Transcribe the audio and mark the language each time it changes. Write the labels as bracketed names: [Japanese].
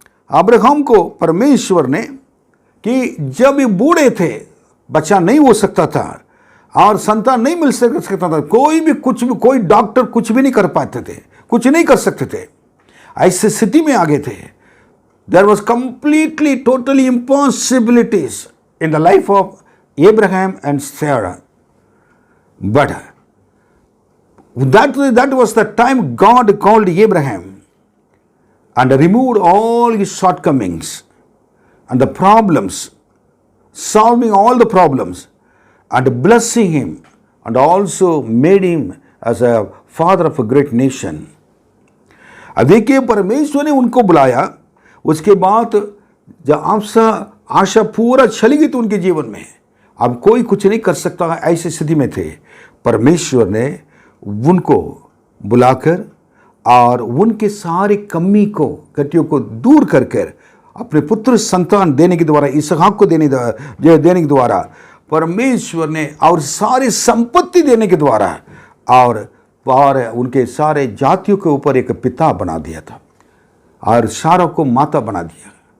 [Hindi] Abraham को परमेश्वर ने, कि जब ये बूढ़े थे, बच्चा नहीं हो सकता था और संतान नहीं मिल सकता था, कोई भी कुछ भी, कोई डॉक्टर कुछ भी नहीं कर पाते थे, कुछ नहीं कर सकते थे, ऐसी स्थिति में आ गए थे। [English] There was completely totally impossibilities in the life of Abraham and Sarah. But that was the time God called Abraham and removed all his shortcomings and the problems, solving all the problems and blessing him, and also made him as a father of a great nation. [Hindi] अब देखिए, परमेश्वर ने उनको बुलाया, उसके बाद जब आशा पूरा चली गई तो उनके जीवन में अब कोई कुछ नहीं कर सकता, ऐसी स्थिति में थे। परमेश्वर ने उनको बुलाकर और उनके सारे कमी को, गतियों को दूर कर कर अपने पुत्र संतान देने के द्वारा, इसहाक को देने के द्वारा परमेश्वर ने, और सारी संपत्ति देने के द्वारा और उनके सारे जातियों के ऊपर एक पिता बना दिया था और सारा को माता बना दिया।